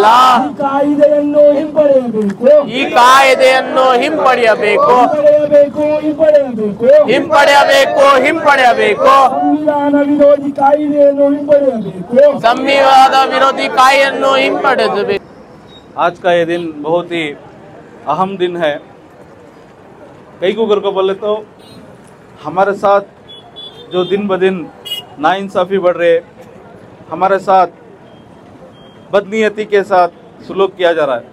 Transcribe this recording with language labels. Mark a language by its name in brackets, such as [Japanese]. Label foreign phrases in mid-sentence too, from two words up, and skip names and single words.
[Kannada] ಈ ಕಾಯ್ದೆಯನ್ನು ಹಿಂಪಡೆಯಬೇಕು, ಈ ಕಾಯ್ದೆಯನ್ನು ಹಿಂಪಡೆಯಬೇಕು, ಹಿಂಪಡೆಯಬೇಕು, ಹಿಂಪಡೆಯಬೇಕು, ಹಿಂಪಡೆಯಬೇಕು, ಹಿಂಪಡೆಯಬೇಕು, ಸಂವಿಧಾನ ವಿರೋಧಿ ಕಾಯ್ದೆಯನ್ನು ಹಿಂಪಡೆಯಬೇಕು. ಸಂವಿಧಾನ ವಿರೋಧಿ ಕಾಯ್ದೆಯನ್ನು ಹಿಂಪಡೆಯಬೇಕು. [Hindi] आज का ये दिन बहुत ही अहम दिन है। कई को अगर को बोले तो हमारे साथ जो दिन ब दिन नाइंसाफ़ी बढ़ रहे, हमारे साथ बदनीयती के साथ सलूक किया जा रहा है।